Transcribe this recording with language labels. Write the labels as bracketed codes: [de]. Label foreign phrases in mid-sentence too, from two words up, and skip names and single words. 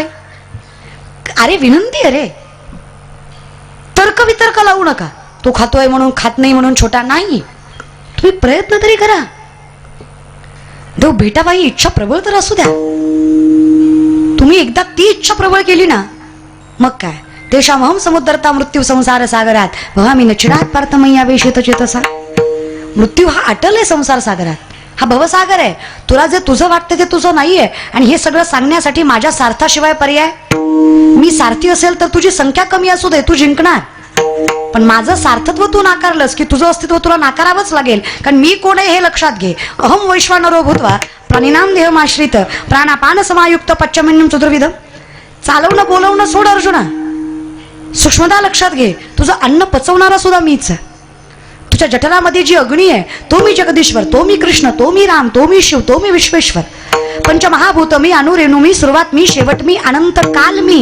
[mr] अरे विनंती आहे रे, तर्क वितर्क लावू नका. तो खातोय म्हणून, खात नाही म्हणून छोटा नाही. तुम्ही प्रयत्न तरी करा. देव भेटाबाई इच्छा प्रबळ तर असू द्या. तुम्ही एकदा ती इच्छा प्रबळ केली ना, मग काय. [sa] तेषामहं समुद्रता मृत्यू संसार सागरात भवामी नचिरात पार्थमय्या वेशित चेतसा. [mr] मृत्यू हा अटल आहे संसार सागरात. हा भवसागर आहे. तुला जे तुझं वाटतं ते तुझं नाहीये. आणि हे सगळं सांगण्यासाठी माझ्या सार्थाशिवाय पर्याय. मी सारथी असेल तर तुझी संख्या कमी असू दे, तू जिंकणार. पण माझं सार्थत्व तू नाकारलंस की तुझं अस्तित्व तुला नाकारावंच लागेल. कारण मी कोण आहे हे लक्षात घे. [sa] अहम वैश्वानरो भूत्वा प्राणिनाम देहमाश्रित प्राणापान समायुक्त पच्चमिन्नम चतुर्विधम. [mr] चालवणं बोलवणं सोड अर्जुना. सूक्ष्मता लक्षात घे. तुझं अन्न पचवणारा सुद्धा मीच आहे. तुझ्या जठरामध्ये जी अग्नी आहे तो मी जगदीश्वर, तो मी कृष्ण, तो मी राम, तो मी शिव, तो मी विश्वेश्वर. पंचमहाभूत मी, अनुरेणू मी, सुरुवात मी, शेवट मी, अनंत काल मी.